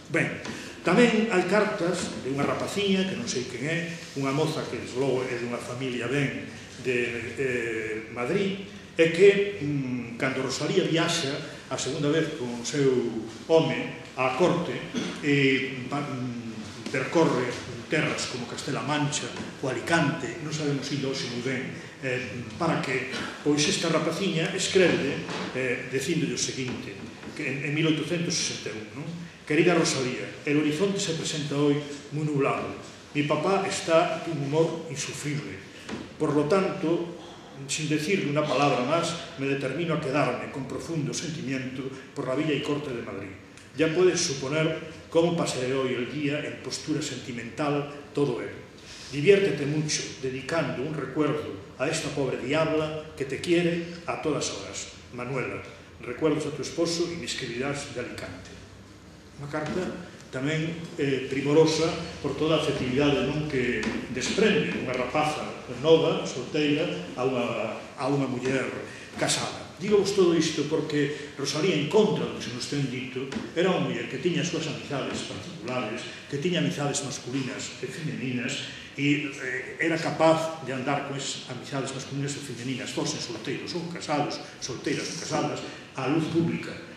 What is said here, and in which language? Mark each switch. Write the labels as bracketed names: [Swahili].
[Galician] Ben, tamén hai cartas de unha rapaciña que non sei quen é, unha moza que desde logo é dunha familia ben de Madrid, é que, cando Rosalía viaxa a segunda vez con o seu home á corte e percorre terras como Castela Mancha ou Alicante, non sabemos indo hoxe moi ben, para que, pois esta rapaciña escreve dicindolle o seguinte, que en 1861, non? [Spanish] Querida Rosalía, el horizonte se presenta hoy muy nublado. Mi papá está de un humor insufrible. Por lo tanto, sin decirle una palabra más, me determino a quedarme con profundo sentimiento por la villa y corte de Madrid. Ya puedes suponer cómo pasaré hoy el día en postura sentimental, todo él. Diviértete mucho dedicando un recuerdo a esta pobre diabla que te quiere a todas horas. Manuela, recuerdos a tu esposo y me escribirás de Alicante. [Galician] Unha carta tamén primorosa por toda a afectividade que desprende unha rapaza nova, solteira, a unha muller casada. Digo-vos todo isto porque Rosalía, en contra do que se nos ten dito, era unha muller que tiña as súas amizades particulares, que tiña amizades masculinas e femeninas, e era capaz de andar con esas amizades masculinas e femeninas, fosen solteiros ou casados, solteiras ou casadas, á luz pública,